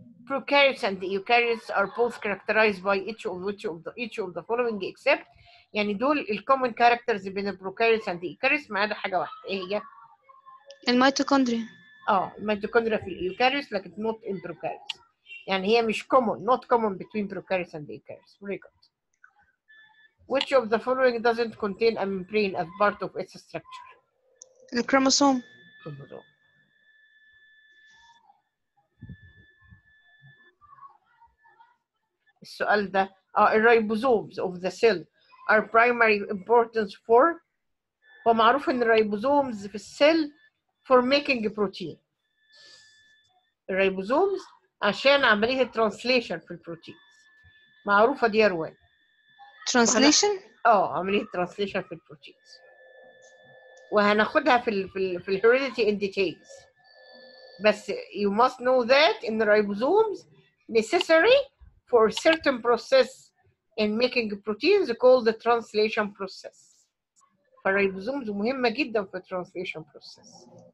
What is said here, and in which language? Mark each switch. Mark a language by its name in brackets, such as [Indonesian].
[English] Prokaryotes and eukaryotes are both characterized by each of the following except [Arabic] يعني دول الكومن كاركترز بين البروكاريوتس [English] and eukaryotes [Arabic] ما عدا حاجه واحده. ايه هي؟ الميتوكوندريا. الميتوكوندريا في اليوكاريوتس لكن [English] not in prokaryotes. [Arabic] يعني هي مش [English] not common between prokaryotes and eukaryotes. Very good. Which of the following doesn't contain a membrane as part of its structure? [Arabic] الكروموسوم. [English] Chromosome. [Arabic] السؤال ده الريبوزومز [English] of the cell are primary importance for [Arabic] هو معروف ان الريبوزومز في السيل [English] for making protein. [Arabic] الريبوزومز عشان عملية الترانسليشن في البروتين معروفة دي أروان. [English] translation. [Arabic] عملية ترانسليشن في البروتينز وهناخدها في الهيريديتي [English] in details. بس you must know that in the ribosomes necessary for certain process in making proteins called the translation process. [Arabic] فالريبوزومز مهمة جدا في [English] translation process.